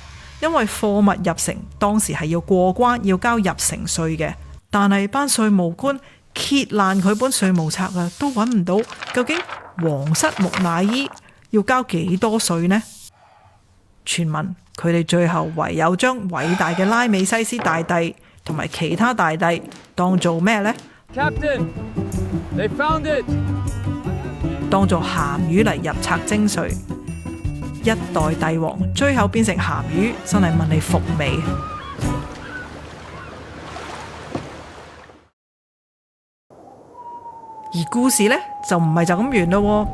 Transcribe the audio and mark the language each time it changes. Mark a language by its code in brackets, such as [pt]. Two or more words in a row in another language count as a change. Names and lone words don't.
[yue] 因為貨物入城當時係要過關，要交入城稅嘅，但係班稅務官揭爛佢本稅務冊啊，都揾唔到究竟皇室木乃伊要交幾多稅呢？傳聞佢哋最後唯有將偉大嘅拉美西斯大帝同埋其他大帝當做咩呢？ [en] Captain, they found it. [yue] 當做鹹魚嚟入冊徵稅。一代帝王最後變成鹹魚，真係問你服未？而故事呢，就唔係就咁完咯。